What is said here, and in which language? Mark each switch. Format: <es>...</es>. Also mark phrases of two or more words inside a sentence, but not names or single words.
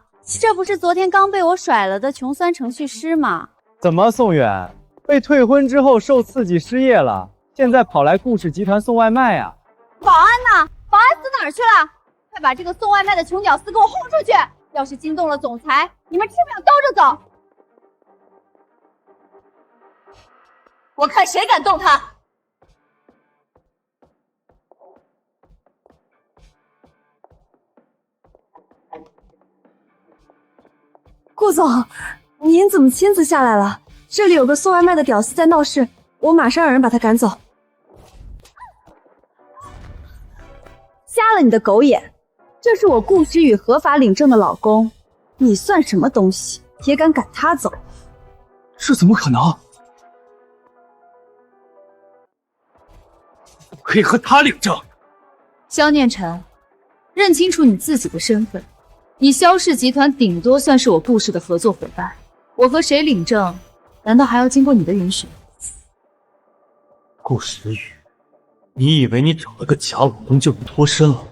<zh>這不是昨天剛被我甩了的窮酸程序師嗎？怎麼，宋遠被退婚之後受刺激失業了，現在跑來顧氏集團送外賣啊？保安呢？保安死哪兒去了？快把這個送外賣的窮屌絲給我轟出去！要是驚動了總裁，你們吃不了兜着走。我看誰敢動他！顧總，您怎么親自下來了？這裡有個送外賣的屌絲在鬧事，我馬上讓人把他趕走。瞎了你的狗眼！這是我顧時雨合法領證的老公，你算什麼東西，也敢趕他走？這怎麼可能？不可以和他領證。蕭念晨，認清楚你自己的身份。你蕭氏集團頂多算是我顧氏的合作夥伴，我和誰領證，難道還要經過你的允許？顧時雨，你以為你找了個假老公就能脫身了？</zh>